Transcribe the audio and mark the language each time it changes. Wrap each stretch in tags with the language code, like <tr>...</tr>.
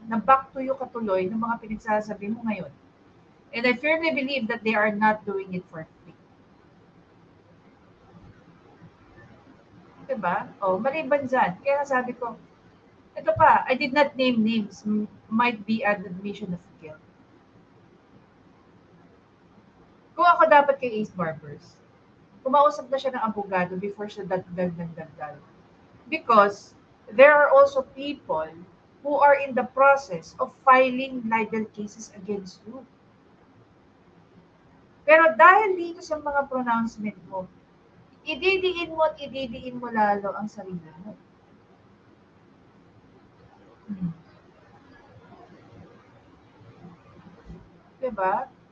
<tl>Na-back to you katuloy ng mga pinagsasabi mo ngayon.</tl> <en>And I firmly believe that they are not doing it for free.</en> <tl>Diba? Maliban dyan. Kaya sabi ko, ito pa,</tl> <en>I did not name names. Might be an admission of guilt.</en> <tl>Kung ako dapat kay Ace Barbers, kumausap na siya ng abogado before siya dagdag.</tl> <en>Because there are also people who are in the process of filing libel cases against you.</en> <tl>Pero dahil dito sa mga pronouncement mo, ididiin mo lalo ang sarili mo. Diba?</tl>